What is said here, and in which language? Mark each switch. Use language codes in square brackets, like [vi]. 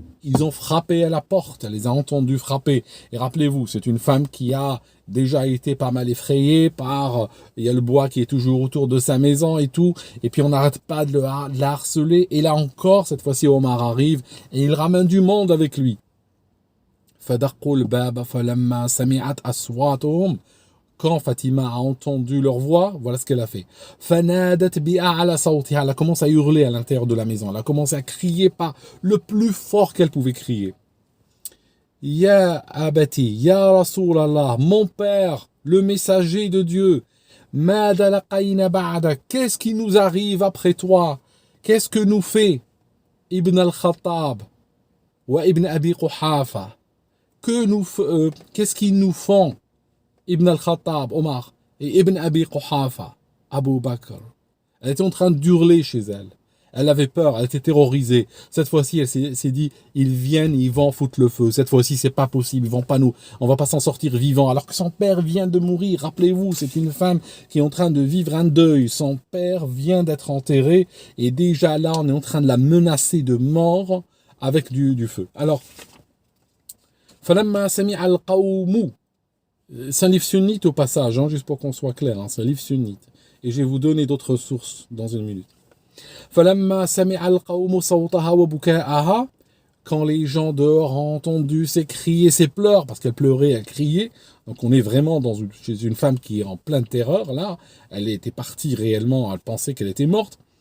[fr] ils ont frappé à la porte, elle les a entendus frapper. Et rappelez-vous, c'est une femme qui a déjà été pas mal effrayée par, il y a le bois qui est toujours autour de sa maison et tout, et puis on n'arrête pas de la harceler, et là encore, cette fois-ci Omar arrive, et il ramène du monde avec lui. [ar] فدقوا الباب فلما سمعت أصواتهم. [fr] Quand Fatima a entendu leur voix, voilà ce qu'elle a fait. [ar] فنادت بأعلى صوتها. [fr] Elle a commencé à hurler à l'intérieur de la maison. Elle a commencé à crier par le plus fort qu'elle pouvait crier. [ar] Ya abati, ya Rasulallah, [fr] mon père, le messager de Dieu. [ar] Mada laqayna ba'da. [fr] Qu'est-ce qui nous arrive après toi? Qu'est-ce que nous fait Ibn al-Khattab wa Ibn Abi Quhafa? Qu'est-ce qu'ils nous font Ibn al-Khattab, Omar, et Ibn Abi Quhafa, Abu Bakr? Elle était en train d'hurler chez elle. Elle avait peur, elle était terrorisée. Cette fois-ci, elle s'est dit, ils viennent, ils vont foutre le feu. Cette fois-ci, c'est pas possible, ils vont pas on va pas s'en sortir vivant. Alors que son père vient de mourir. Rappelez-vous, c'est une femme qui est en train de vivre un deuil. Son père vient d'être enterré, et déjà là, on est en train de la menacer de mort avec du feu. Alors, [ar] فَلَمَّا سَمِعَ الْقَوْمُ. [fr] C'est un livre sunnite au passage, juste pour qu'on soit clair, c'est un livre sunnite. Et je vais vous donner d'autres sources dans une minute. [ar] فَلَمَّا سَمِعَ الْقَوْمُ صَوْتَهَا وَبُكَاءَهَا. [fr] Quand les gens dehors ont entendu ses cris et ses pleurs, parce qu'elle pleurait, elle criait, donc on est vraiment chez une femme qui est en pleine terreur, là, elle était partie réellement, elle pensait qu'elle était morte.